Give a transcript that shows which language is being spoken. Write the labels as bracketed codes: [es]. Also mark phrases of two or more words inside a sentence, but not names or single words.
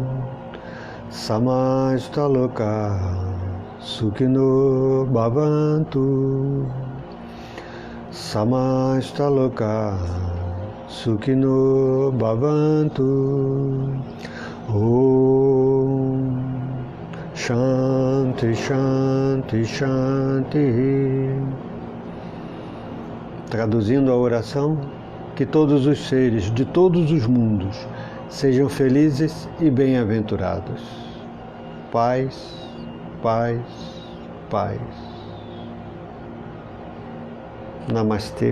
[sa] समस्त लोकाः सुखिनो भवन्तु. समस्त लोकाः सुखिनो भवन्तु. ॐ शान्तिः, शान्तिः, शान्तिः. [pt] Traduzindo a oração, que todos os seres de todos os mundos sejam felizes e bem-aventurados. Paz, paz, paz. Namastê.